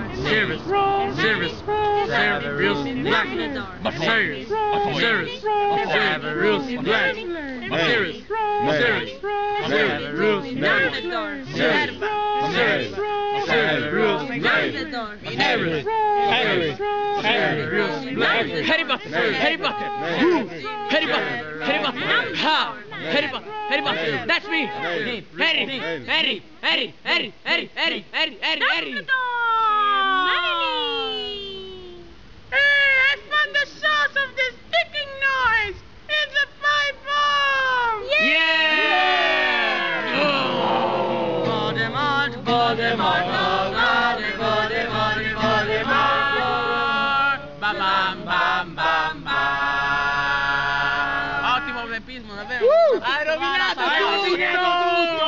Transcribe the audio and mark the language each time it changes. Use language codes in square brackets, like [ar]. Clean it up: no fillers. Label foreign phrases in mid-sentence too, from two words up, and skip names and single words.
[en] Severus, Severus, Severus Black, Severus, Severus, Severus Black, Severus, Severus, Severus Black, Severus, Severus, Severus Black, Severus, Severus, Severus Black, Harry Potter, Harry Potter, Harry Potter, Harry Potter, ha, Harry Potter, Harry Potter, that's me, Harry, Harry, Harry, Harry, Harry, Harry, Harry, Harry. I found the source of this ticking noise. It's a pipe bomb. Yeah! Voldemort, Voldemort, Voldemort, Voldemort. Bam bam bam bam bam. [it] Ottimo tempismo, davvero. Hai rovinato tutto!